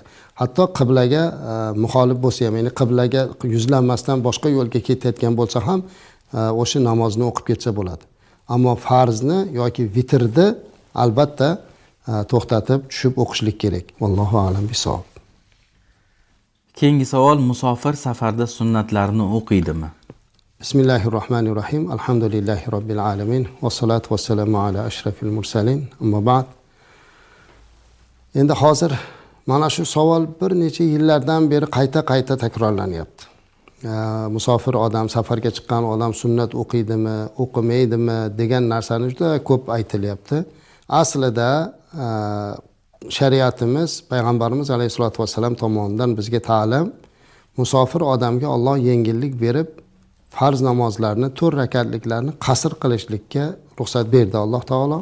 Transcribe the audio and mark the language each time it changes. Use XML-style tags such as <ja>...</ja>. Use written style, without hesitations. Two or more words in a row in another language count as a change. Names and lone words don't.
<uz>Hatto qiblaga muxolif bo'lsa ham, ya'ni qiblaga yuzlanmasdan boshqa yo'lga ketayotgan bo'lsa ham o'sha namozni o'qib ketsa bo'ladi. Ammo farzni yoki vitrni albatta to'xtatib tushib o'qishlik kerak.</uz> <ar>والله أعلم بالصواب.</ar> <uz>Keyingi savol: musofir safarda sunnatlarni o'qiydimi?</uz> <ar>بسم الله الرحمن الرحيم. الحمد لله رب العالمين. والصلاة والسلام على أشرف المرسلين. أما بعد.</ar> <uz>Endi hozir mana shu savol bir necha yillardan beri qayta takrorlanyapti. Musofir odam, safarga chiqqan odam sunnat o'qiydimi, o'qimaydimi degan narsani juda ko'p aytilyapti. Aslida shariatimiz, payg'ambarimiz</uz> <ar>عليه الصلاة والسلام</ar> <uz>tomonidan bizga ta'lim, musofir odamga Alloh yengillik berib, farz namozlarni, 4 rakatliklarni qasr qilishlikka ruxsat berdi Alloh taolo.</uz>